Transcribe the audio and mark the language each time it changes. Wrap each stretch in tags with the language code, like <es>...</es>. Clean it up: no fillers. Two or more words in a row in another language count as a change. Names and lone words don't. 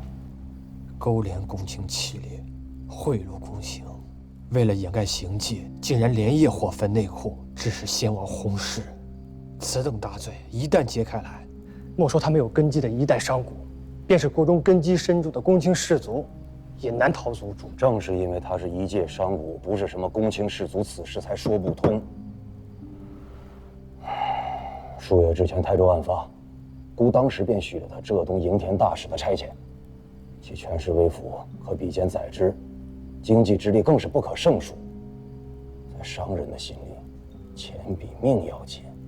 <zh>勾連公卿起列，賄賂公行，為了掩蓋行跡，竟然連夜火焚內庫，致使先王薨逝。此等大罪一旦揭開來，莫說他沒有根基的一代商賈，便是國中根基深重的公卿士族，也難逃族誅。正是因為他是一介商賈，不是什麼公卿士族，此事才說不通。數月之前台州案發，孤當時便許了他浙東營田大使的差遣，其權勢威服可比肩宰之，經濟之力更是不可勝數。在商人的心裡，錢比命要緊。</zh>